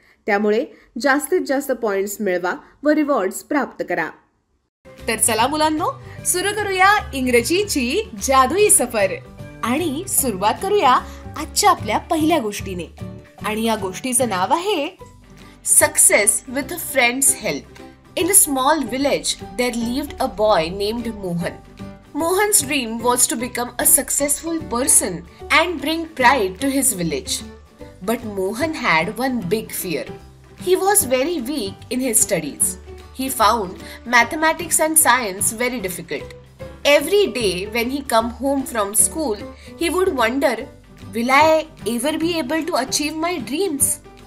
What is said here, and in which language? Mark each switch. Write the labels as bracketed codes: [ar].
[mr] त्यामुळे जास्तीत जास्त पॉइंट्स मिळवा व रिवॉर्ड्स प्राप्त करा. तर चला मुलांनो, सुरू करूया इंग्रजीची जादुई सफर. आणि सुरुवात करूया आजच्या आपल्या पहिल्या गोष्टीने. आणि या गोष्टीचं नाव आहे [en] Success with a friend's help. In a small village there lived a boy named Mohan. Mohan's dream was to become a successful person and bring pride to his village. But Mohan had one big fear. He was very weak in his studies. He found mathematics and science very difficult. Every day when he come home from school, he would wonder, will I ever be able to achieve my dreams?